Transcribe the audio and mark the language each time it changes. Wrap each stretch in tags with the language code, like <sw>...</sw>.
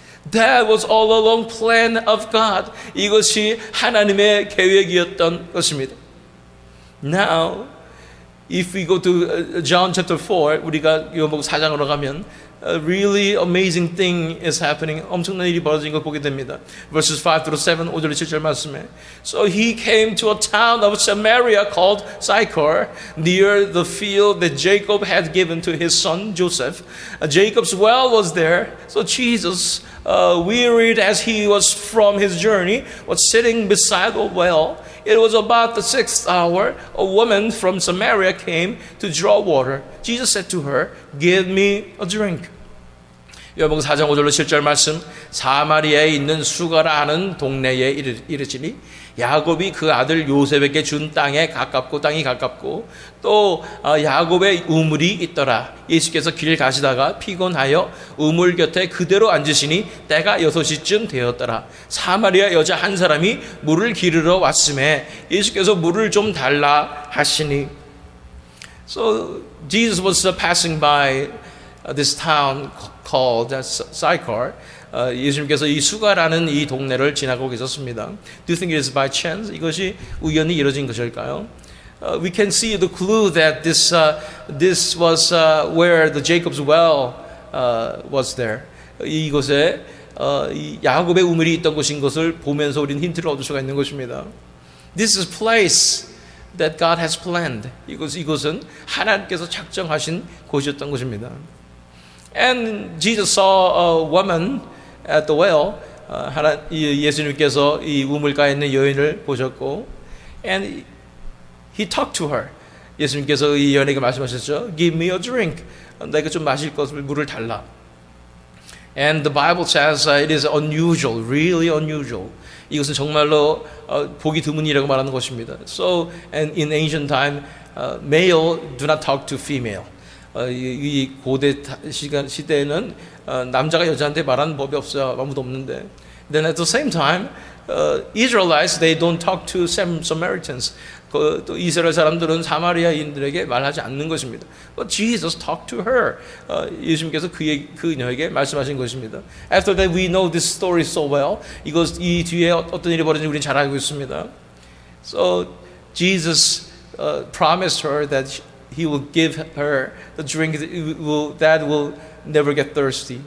<en>That was all along plan of God.</en> <ko>이것이 하나님의 계획이었던 것입니다.</ko> <en>Now, if we go to John chapter 4,</en> <ko>우리가 요한복음 4장으로 가면</ko> <en>a really amazing thing is happening.</en> <ko>엄청난 일이 벌어진 걸 보게 됩니다.</ko> <en>Verses 5 through 7,</en> <ko>5절 7절 말씀에.</ko> <en>So he came to a town of Samaria called Sychar, near the field that Jacob had given to his son Joseph. Jacob's well was there. So Jesus, wearied as he was from his journey, was sitting beside a well. It was about the 6th hour. A woman from Samaria came to draw water. Jesus said to her, "Give me a drink."</en> <ko>요한복음 4장 5절로 7절 말씀. 사마리아에 있는 수가라 하는 동네에 이르시니 야곱이 그 아들 요셉에게 준 땅이 가깝고 또 야곱의 우물이 있더라. 예수께서 길 가시다가 피곤하여 우물 곁에 그대로 앉으시니 때가 6시쯤 되었더라. 사마리아 여자 한 사람이 물을 기르러 왔음에 예수께서 물을 좀 달라 하시니.</ko> <en>So Jesus was passing by this town called Sychar.</en> <ko>예수님께서 이 수가라는 이 동네를 지나고 계셨습니다.</ko> <en>Do you think it is by chance?</en> <ko>이것이 우연히 이루어진 것일까요?</ko> <en>We can see the clue that this was where the Jacob's well was there.</en> <ko>이곳에 야곱의 우물이 있던 곳인 것을 보면서 우리는 힌트를 얻을 수가 있는 것입니다.</ko> <en>This is place that God has planned.</en> <ko>이곳은 하나님께서 작정하신 곳이었던 것입니다.</ko> <en>And Jesus saw a woman at the well.</en> <ko>예수님께서 이 우물가에 있는 여인을 보셨고,</ko> <en>and he talked to her.</en> <ko>예수님께서 이 여인에게 말씀하셨죠.</ko> <en>Give me a drink.</en> <ko>내가 좀 마실 것을 물을 달라.</ko> <en>And the Bible says it is unusual, really unusual.</en> <ko>이것은 정말로 보기 드문 일이라고 말하는 것입니다.</ko> <en>So, and in ancient time, male do not talk to female.</en> <ko>이 고대 시대에는 남자가 여자한테 말하는 법이 없어요. 아무도 없는데.</ko> <en>Then at the same time, Israelites they don't talk to Samaritans.</en> <ko>또 이스라엘 사람들은 사마리아인들에게 말하지 않는 것입니다.</ko> <en>But Jesus talked to her.</en> <ko>예수님께서 그녀에게 말씀하신 것입니다.</ko> <en>After that, we know this story so well.</en> <ko>이 뒤에 어떤 일이 벌어진지 우리는 잘 알고 있습니다.</ko> <en>So Jesus promised her that He will give her the drink that will never get thirsty.</en>